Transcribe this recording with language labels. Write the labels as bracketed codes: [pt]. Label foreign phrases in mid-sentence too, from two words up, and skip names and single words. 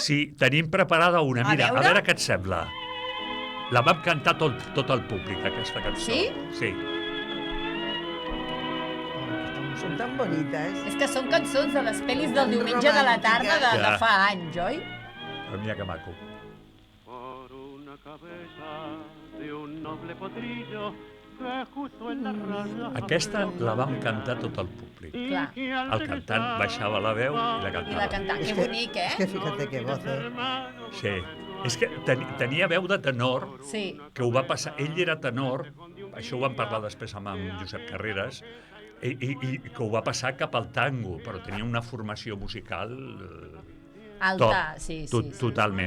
[ca] Sí, tenim preparada una. Mira, a veure què et sembla. La vam cantar tot el públic, aquesta cançó. Sí? Sí. Són tan bonites. És que són cançons de les pel·lis del diumenge de la tarda de Ja. fa anys, oi? Però mira que maco. [es] Por una cabeza de un noble potrillo que justo en la raya... [ca] Aquesta la vam cantar tot el públic. Clar. El cantant baixava la veu i la I la cantava. cantant. Que bonic, [es] Es que eh? fíjate qué voz, [ca] Sí. És que tenia veu de tenor, Sí. que ho va passar... Ell era tenor, això ho vam parlar després amb Josep Carreras, i que ho va passar cap al tango, però tenia una formació musical Alta, sí. totalment.